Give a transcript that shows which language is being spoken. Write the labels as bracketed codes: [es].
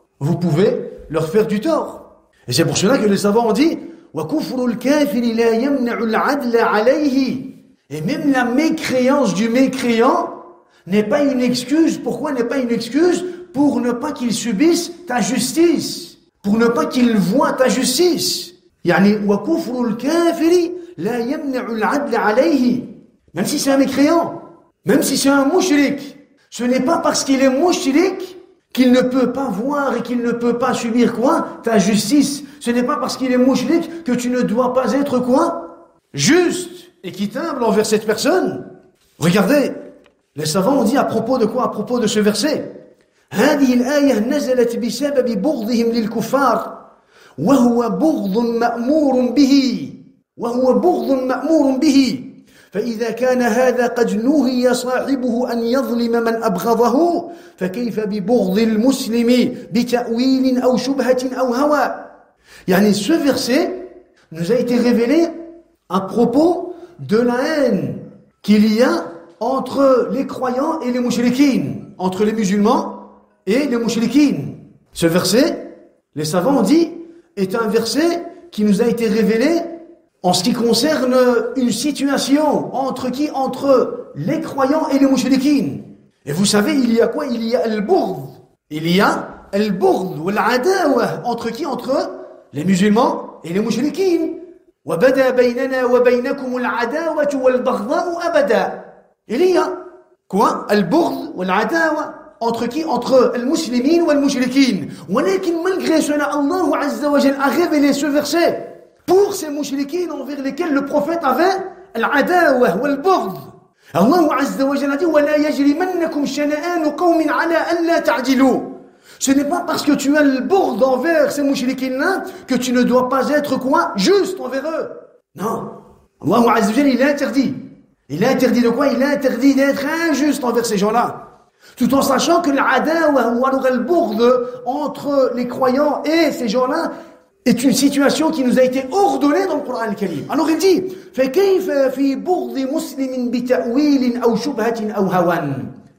[fr] Vous pouvez leur faire du tort. Et c'est pour cela que les savants ont dit [ar] وَكُفْرُ الْكَافِرِ لَا يَمْنَعُ الْعَدْلَ عَلَيْهِ. [fr] Et même la mécréance du mécréant n'est pas une excuse. Pourquoi n'est pas une excuse? Pour ne pas qu'il subisse ta justice. Pour ne pas qu'il voie ta justice. [ar] Yani, وَكُفْرُ الْكَافِرِ لَا يَمْنَعُ الْعَدْلَ عَلَيْهِ. [fr] Même si c'est un mécréant, même si c'est un mouchrik, ce n'est pas parce qu'il est mouchrik qu'il ne peut pas voir et qu'il ne peut pas subir quoi? Ta justice. Ce n'est pas parce qu'il est mouchrik que tu ne dois pas être quoi? Juste, équitable envers cette personne. Regardez, les savants ont dit à propos de quoi? À propos de ce verset. [ar] هذه الآية نزلت بسبب بغضهم للكفار وهو بغض مأمور به فإذا كان هذا قد نهي صاحبه أن يظلم من أبغضه فكيف ببغض المسلم بتأويل أو شبهة أو هوى. [fr] يعني ce verset nous a été révélé à propos de la haine qu'il y a entre les croyants et les mouchriquines, entre les musulmans et les mouchriquines. Ce verset, les savants ont dit, est un verset qui nous a été révélé en ce qui concerne une situation entre qui? Entre les croyants et les mouchriquines. Et vous savez, il y a quoi? Il y a al-bourd. Il y a al-bourd ou al-adawa. Entre qui? Entre les musulmans et les mouchriquines. [ar] وَبَدَا بَيْنَنَا وَبَيْنَكُمُ الْعَدَاوَةُ وَالْبَغْضَاءُ أَبَدًا. [fr] Il y a quoi? Al-bourd ou al-adawa. Entre qui? Entre les musulmans et les mouchriquines. ولكن malgré cela, Allah Azza wa Jal a révélé ce verset pour ces mouchriquines envers lesquels le prophète avait al-adawa wal-bourd. [ar] Allah Azza wa Jal [fr] a dit [ar] وَلَا يَجْرِمَنَّكُمْ شَنَآنُ قَوْمٍ عَلَىٰ أَنْ لَا تَعْدِلُوا. [fr] Ce n'est pas parce que tu as le bourd envers ces mouchriquines-là que tu ne dois pas être quoi? Juste envers eux. Non. Allah Azza wa Jal, il a interdit. Il a interdit de quoi? Il a interdit d'être injuste envers ces gens-là. Tout en sachant que l'adawa ou alors le bourd entre les croyants et ces gens-là est une situation qui nous a été ordonnée dans le Coran al-Karim. Alors il dit [ar] فَكَيْفَ فِي بُغْضِ مُسْلِمٍ بِتَأْوِيلٍ أَوْ شُبْهَةٍ أَوْ هَوًى.